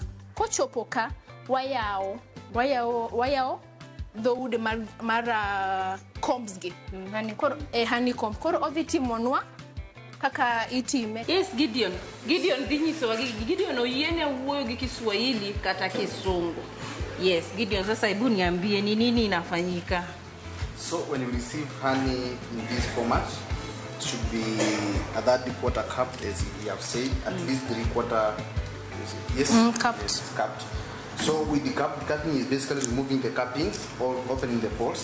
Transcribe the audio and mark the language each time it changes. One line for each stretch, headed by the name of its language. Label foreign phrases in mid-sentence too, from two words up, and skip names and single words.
Luo (Kenya and Tanzania): Kochopo ka wayao dhoudi mar combs gi.
English: Honeycomb.
Luo (Kenya and Tanzania): Koro ovitimonwa kaka itime. Yes, Gideon dhi nyisowa Gideon oyiene wuoyo gi Kiswahili kata Kisungu.
Swahili: Yes, Gideon sasa hebu niambie ni nini inafanyika?
English: So when you receive honey in this format, it should be a 3/4 cup, as you have said, at least 3/4. Yes, cupped. Yes, cupped. So with the cutting is basically removing the cappings or opening the pores.